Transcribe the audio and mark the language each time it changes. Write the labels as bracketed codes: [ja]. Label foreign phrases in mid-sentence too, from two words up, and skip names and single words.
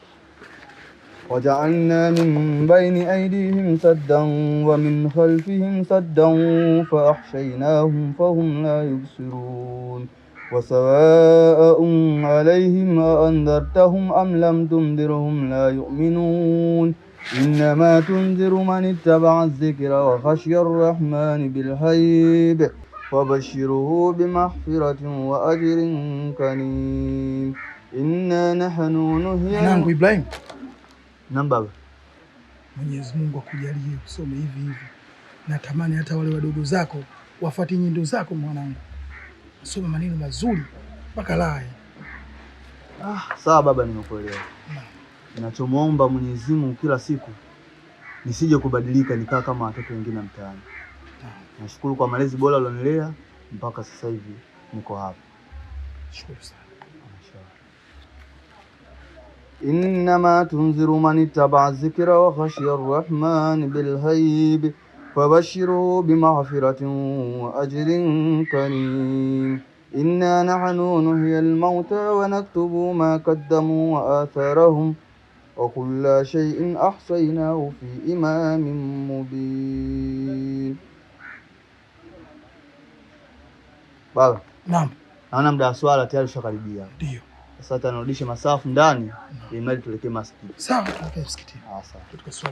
[ar] وجعلنا من بين أيديهم سدا ومن خلفهم سدا فأحشيناهم فهم لا يبصرون وسواء عليهم أأنذرتهم أم لم تنذرهم لا يؤمنون إنما تنذر من اتبع الذكر وخشي الرحمن بالغيب فبشره بمغفرة وأجر كريم إنا نحن نحيي. [sw] Mwanangu Ibrahim. Naam baba. Mwenyezi Mungu akujalie usome hivi hivi. Natamani hata wale wadogo zako wafuate nyendo zako mwanangu. Usome maneno mazuri mpaka laya. Sawa baba, nimekuelewa. Ninachomuomba Mwenyezi Mungu kila siku nisije kubadilika nikaa kama watoto wengine mtaani. Nashukuru kwa malezi bora ulionilea mpaka sasa hivi niko hapa. Shukuru sana. [ar] إنما تنذر من اتبع الذكر وخشي الرحمن بالغيب فبشره بمغفرة وأجر كريم إنا نحن نحيي الموتى ونكتب ما قدموا وآثارهم وكل شيء أحصيناه في إمام مبين. [sw] Baba. Naam. Naona muda wa swala tayari ushakaribia. Ndio. Sasa tunarudisha masafu ndani ili mali tuelekee msikitini. Sawa, tuelekee msikitini. Sawa. Tukaswali.